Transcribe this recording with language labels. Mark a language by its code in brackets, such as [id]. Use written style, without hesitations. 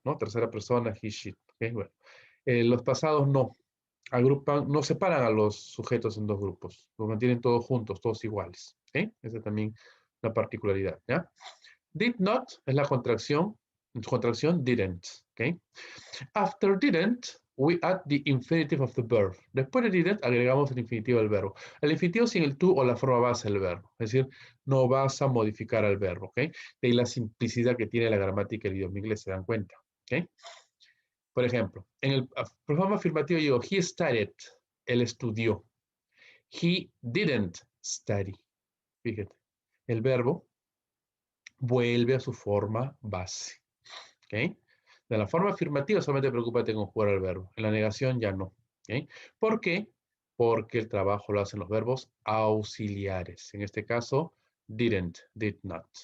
[es] ¿No? Tercera persona, he, she. ¿Okay? Bueno. Los pasados no agrupan, no separan a los sujetos en dos grupos, los mantienen todos juntos, todos iguales. ¿Okay? Esa es también una particularidad. ¿Ya? Did not es la contracción, en su contracción didn't. ¿Okay? [en] After didn't, we add the infinitive of the verb. [es] Después de didn't, agregamos el infinitivo del verbo. El infinitivo sin el to o la forma base del verbo. Es decir, no vas a modificar al verbo. ¿Okay? De ahí la simplicidad que tiene la gramática del idioma inglés, se dan cuenta. ¿Okay? Por ejemplo, en el forma afirmativa digo, [en] he studied, [es] él estudió. [en] He didn't study. [es] Fíjate, el verbo vuelve a su forma base. ¿Ok? De la forma afirmativa solamente preocúpate con jugar el verbo. En la negación ya no. ¿Ok? ¿Por qué? Porque el trabajo lo hacen los verbos auxiliares. En este caso, didn't, did not.